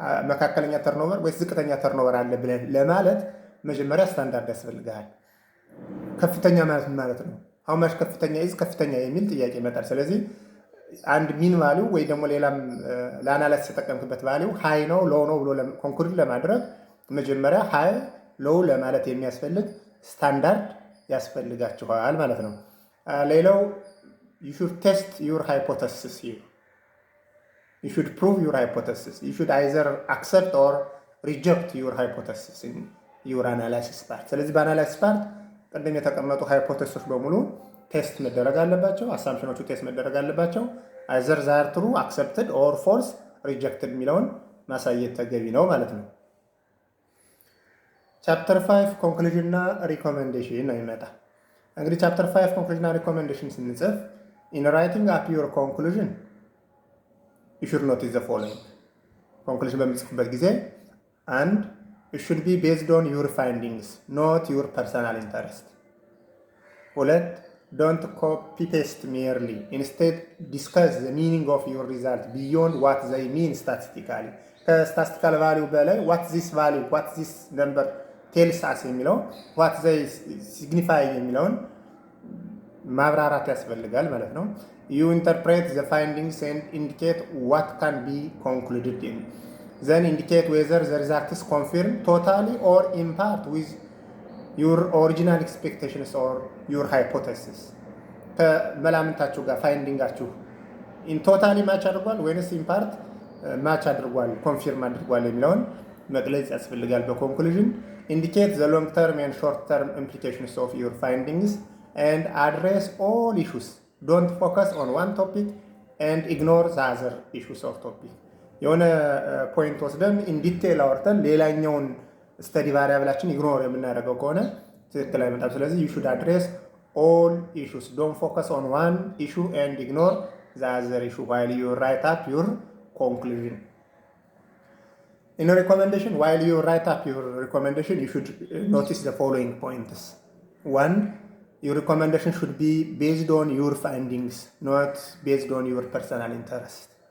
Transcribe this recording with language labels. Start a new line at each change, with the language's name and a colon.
Amharic: መካከለኛ ተርንኦቨር ወይስ ዝቅተኛ ተርንኦቨር አለ ብለህ ለማለት መጀመሪያ ስታንዳርድ ያስፈልግሃል። ከፍተኛ ማለት ነው ሃው ማች ከፍተኛ ኢዝ ከፍተኛ የሚል ጥያቄ ይመጣል። ስለዚህ አንድ ሚን ቫሊዩ ወይ ደግሞ ሌላም ለአናላይሲስ የተጠቀምክበት ቫሊዩ ሃይ ነው ሎው ነው ብሎ ኮንክሉድ ለማድረግ መጀመሪያ ሃይ ሎው ለማለት የሚያስፈልግ ስታንዳርድ ያስፈልጋችኋል ማለት ነው። ሌላው
English: you should test your hypothesis here. You should prove your hypothesis. You should either accept or reject your hypothesis in your analysis part.
Amharic: ስለዚህ በአናላይሲስ ፓርት ቅድም የተቀመጡ ሃይፖቴሲሶች በሙሉ ቴስት መደረግ አለባቸው። አሳምፕሽኖቹ ቴስት መደረግ አለባቸው።
English: either they are true, accepted or false, rejected
Amharic: የሚለውን ማሳየት ተገቢ ነው ማለት ነው። ቻፕተር 5 ኮንክሉዥን እና ሪኮሜንዴሽን ነው ይመጣ። እንግዲህ ቻፕተር 5 ኮንክሉዥን እና ሪኮሜንዴሽን ስንጽፍ
English: in writing up your conclusion you should notice the following. conclusion
Amharic: በምትጽፉበት ጊዜ
English: and it should be based on your findings not your personal interest.
Amharic: ሁለት
English: don't copy paste merely, instead discuss the meaning of your result beyond what they mean statistically.
Amharic: ከስታቲስቲካል ቫልዩ በላይ
English: what this value what this number tells us
Amharic: የሚለው
English: what they signify
Amharic: የሚለውን ማብራራት ያስፈልጋል ማለት ነው።
English: you interpret the findings and indicate what can be concluded in, then indicate whether the result is confirmed totally or in part with your original expectations or your hypothesis.
Amharic: ከመላምታችሁ ጋር ፋይንዲንጋችሁ
English: in totally match
Amharic: አድርጓል ወይስ
English: in part match
Amharic: አድርጓል ኮንፊርም አድርጓል የሚለውን መግለጽ ያስፈልጋል በኮንክሉዥን።
English: indicate the long term and short term implications of your findings and address all issues. Don't focus on one topic and ignore the other issues of topic.
Amharic: የሆነ ፖይንት ወስደን ኢን ዲቴል አወርተን ሌላኛውን ስተዲ ቫሪያብላችን ኢግኖር የምናደርገው ከሆነ ትክክል አይመጣም። ስለዚህ
English: you should address all issues. Don't focus on one issue and ignore the other issue while you write up your conclusion. In a recommendation, while you write up your recommendation, you should notice the following points. 1, your recommendation should be based on your findings, not based on your personal interest.